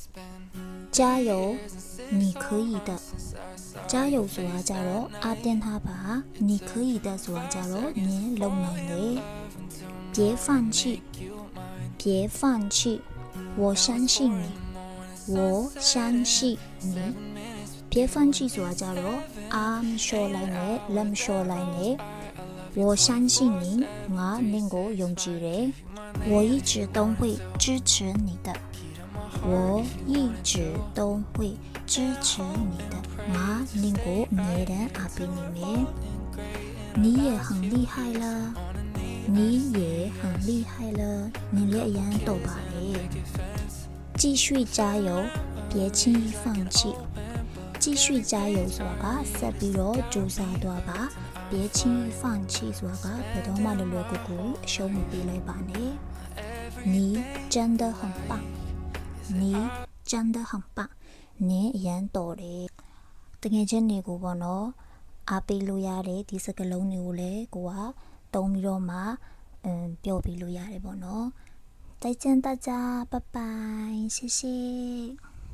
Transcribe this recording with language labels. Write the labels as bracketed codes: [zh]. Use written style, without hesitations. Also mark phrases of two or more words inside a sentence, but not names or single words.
[zh] 加油，你可以的。加油 [my] ဆိုတာကြတော့အားတင်းထားပါ [zh] 你可以的 [my] ဆိုတာကြတော့နင်လုံနိုင်တယ် [zh] 别放弃别放弃我相信你我相信你别放弃 [my] ဆိုတာကြတော့အားမလျှော့လိုက်နဲ့လက်မ လျှော့လိုက်နဲ့ [zh] 我相信你 [my] ငါနင်ကိုယုံကြည်တယ် [zh] 我一直都会支持你的我一直都会支持你的 [my] ငါနင်ကို အမြဲတမ်းအားပေးနေမယ် [zh] 你也很厉害了你也很厉害了你 [my] လည်းအရန်တော်ပါလေ [zh] 继续加油别轻易放弃继续加油 [my] ဆိုတာကဆက်ပြီးတော့ကြိုးစား သွားပါ [zh] 别轻易放弃 [my] ဆိုတာကဘယ်တော့မှလွယ်လွယ်ကူကူအရှုံးမပေးလိုက်ပါနဲ့ [zh] 你真的很棒你真的很棒 [my] နင်အရန်တော်တယ်တကယ်ချင်းတွေကိုပေါ့နော်အားပေးလို့ရတယ်ဒီစကားလုံးတွေကိုလည်းကိုကတုံးပြီးတော့မှပြောပြလို့ရတယ်ပေါ့နော် [zh] 再见大家拜拜谢谢